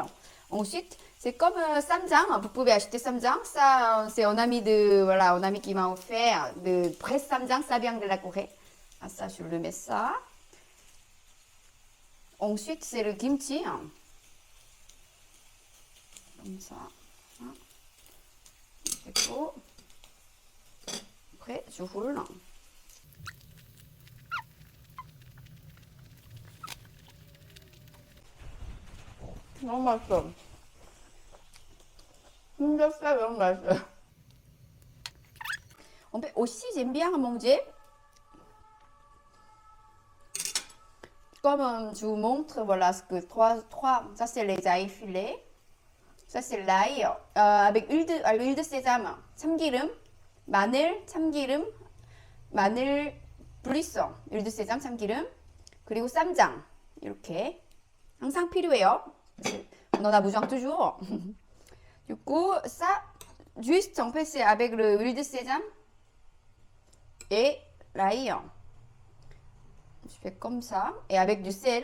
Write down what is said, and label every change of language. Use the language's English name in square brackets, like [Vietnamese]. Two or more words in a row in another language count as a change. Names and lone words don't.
[French] Ensuite, c'est comme samjang, vous pouvez acheter samjang, ça, c'est un ami voilà, un ami qui m'a offert de presse samjang, ça vient de la Corée. Ah, ça, je le mets ça. Ensuite, c'est le kimchi. Comme ça. C'est beau. Après, je roule. [Korean] 너무 맛있어. 삼겹살 너무 맛있어. [French] En fait, aussi, j'aime bien manger. Comme je vous montre, voilà ce que ça c'est les ail filets. Ça c'est l'ail avec l'huile de sésame, [Korean] 참기름, 마늘, 참기름, 마늘 [French] plus, huile de sésame, [Korean] 참기름, 그리고 쌈장 이렇게 항상 필요해요. [French] On en a besoin toujours. Du coup, ça, juste en fait, c'est avec l'huile de sésame et l'ail. Je fais comme ça et avec du sel.